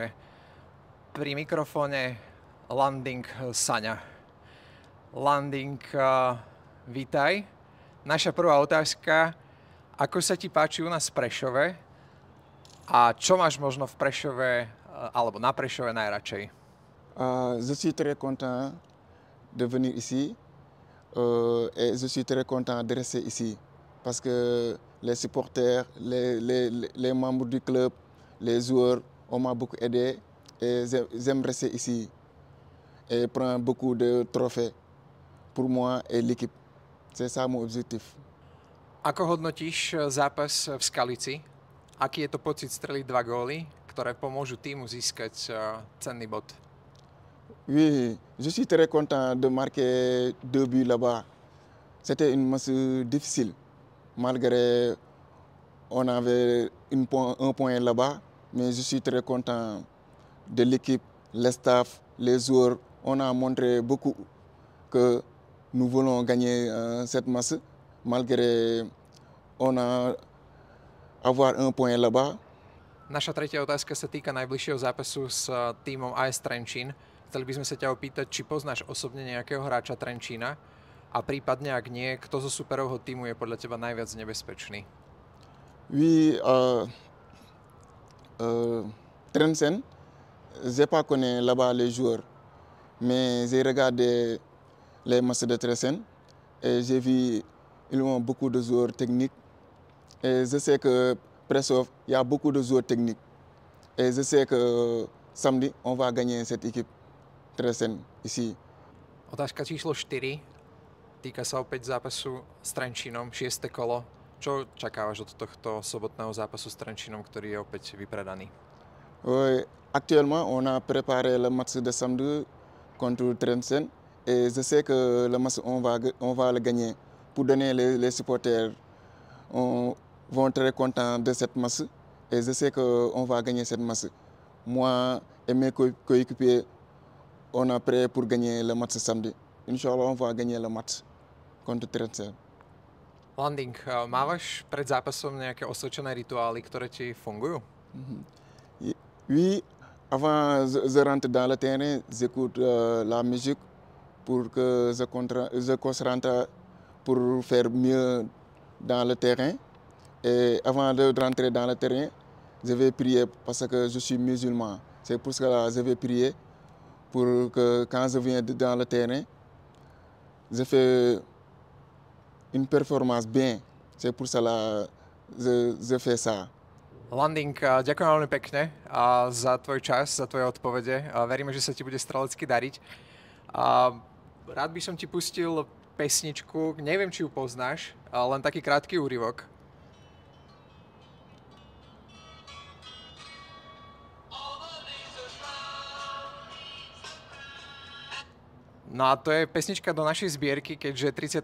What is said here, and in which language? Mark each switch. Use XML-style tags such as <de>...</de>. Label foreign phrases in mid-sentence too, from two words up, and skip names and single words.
<sk>Pri mikrofóne Landing Saňa. Landing, vítaj. Naša prvá otázka. Ako sa ti páči u nás v Prešove a čo máš možno v Prešove alebo na Prešove najradšej?</sk> <fr>Je suis très content de venir ici et je suis très content de rester ici parce que les supporters, les membres du club, les joueurs, on m'a beaucoup aidé et j'aime rester ici et prendre beaucoup de trophées pour moi et l'équipe. C'est ça mon objectif.</fr> <sk>Ako hodnotíš zápas v Skalici? Aký je to pocit streliť 2 góly, ktoré pomôžu týmu získať cenný bod?</sk> <fr>Oui, je suis très content de marquer 2 buts là-bas. C'était une match difficile, malgré on avait un point là-bas, mais je suis très content de l'équipe, le staff, les joueurs. On a montré beaucoup que nous voulons gagner cette match, malgré on a avoir un point là-bas.</fr> <sk>Naša tretia otázka sa týka najbližšieho zápasu s tímom AS Trenčín. Chceli by sme sa ťa opýtať, či poznáš osobne nejakého hráča Trenčína a prípadne, ak nie, kto zo superovho tímu je podľa teba najviac nebezpečný?</sk> <fr>Oui, Trenčín, je pas connais là-bas les joueurs, mais j'ai regardé les matchs de Trenčín et j'ai vu ils ont beaucoup de joueurs techniques et je sais que Prešov, il y a beaucoup de joueurs techniques et je sais que samedi on va gagner cette équipe Trenčín ici.</fr> <sk>Otázka číslo 4 týka sa opäť zápasu s Trenčínom, 6. kolo. Čo čakávaš od tohto sobotného zápasu s Trenčínom, ktorý je opäť vypredaný?</sk> <fr>Oui, actuellement on a préparé le match de samedi contre Trenčín et je sais que le match on va le gagner. Pour donner les supporters vont très contents de cette match et je sais qu'on va gagner cette match. Moi et mes coéquipiers, on est prêts pour gagner le match samedi. Inch'Allah, on va gagner le match contre Trenčín.</fr> <sk>Landing, mávaš pred zápasom nejaké osvedčené rituály, ktoré ti fungujú?</sk> <fr>Oui, avant je rentre dans le terrain, j'écoute la musique pour que je concentre pour faire mieux dans le terrain. Et avant de rentrer dans le terrain, je vais prier parce que je suis musulman. C'est pour cela que je vais prier pour que quand je viens dans le terrain, je fais une performance bien. C'est pour cela que je fais ça.</fr> <sk>Landing, ďakujem veľmi pekne za tvoj čas, za tvoje odpovede. Veríme, že sa ti bude strelecky dariť. Rád by som ti pustil pesničku, neviem, či ju poznáš, len taký krátky úryvok. No a to je pesnička do našej zbierky, keďže 30.</sk>